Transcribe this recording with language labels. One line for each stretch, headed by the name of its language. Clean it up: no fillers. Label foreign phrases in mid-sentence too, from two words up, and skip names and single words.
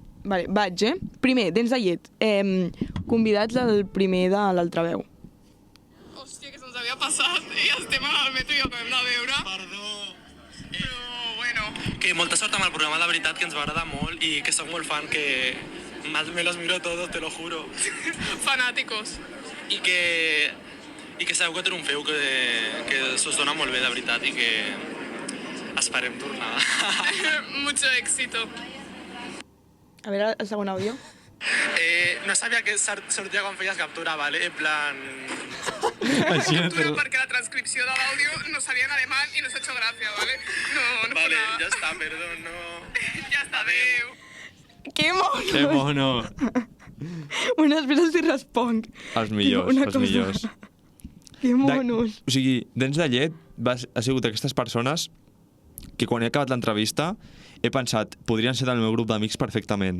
Catalan: vale, vaig, Primer, Densa Llet. Convidats al primer de l'Altraveu. Hòstia, que se'ns havia passat i estem al metro i acabem de veure. Perdó. Però, bueno. Que molta sort amb el programa, la veritat, que ens va agradar molt i que soc molt fan, que
Spanish: me los miro todos, te lo juro. Fanáticos.
Catalan: I que sabeu que triomfeu, que s'us dona molt bé, de veritat, i que esperem tornar.
Spanish: Mucho éxito.
Catalan: A veure el segon àudio. No sabia que sortia quan feies captura, ¿vale?
Spanish: En plan...
Catalan: Així no
Spanish: Pero porque la transcripción del audio no salía en alemán y nos ha hecho gracia, ¿vale? No Vale, fue nada. ya está, perdón, no... Ya está,
Catalan: adeu. Que mono! Que mono! Bueno, després els hi responc. Els millors, Una els cosa. millors. Que monos. O sigui, Dents de Llet ha sigut d'aquestes persones que quan he acabat l'entrevista he pensat, podrien ser del meu grup d'amics perfectament.